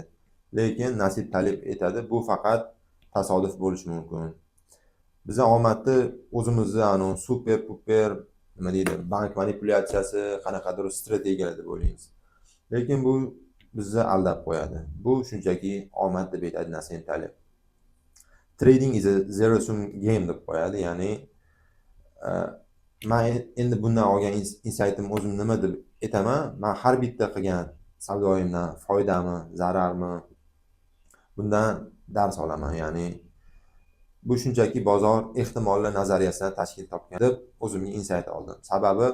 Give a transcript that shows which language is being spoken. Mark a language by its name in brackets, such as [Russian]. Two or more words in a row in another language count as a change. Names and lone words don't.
[Uzbek] Lekin Nasim Taleb aytadi, bu faqat tasodif bo'lishi mumkin. Biz omadni o'zimizni super nima deydi, bank manipulyatsiyasi, qanaqadir strategiyalar deb o'ylaymiz. Lekin bu bizni aldab qo'yadi. Bu shunchaki omad deb aytadi Nasim Taleb. [English] Trading is a zero sum game [Uzbek] deb qo'yadi. Ya'ni men endi bundan olgan insaytim o'zim nima deb aytaman? Men har bitta qilgan savdoyimdan foydami, zararmi bundan dars olaman. Ya'ni bu shunchaki bozor ehtimollar nazariyasidan tashkil topgan deb o'zimga insayt oldim.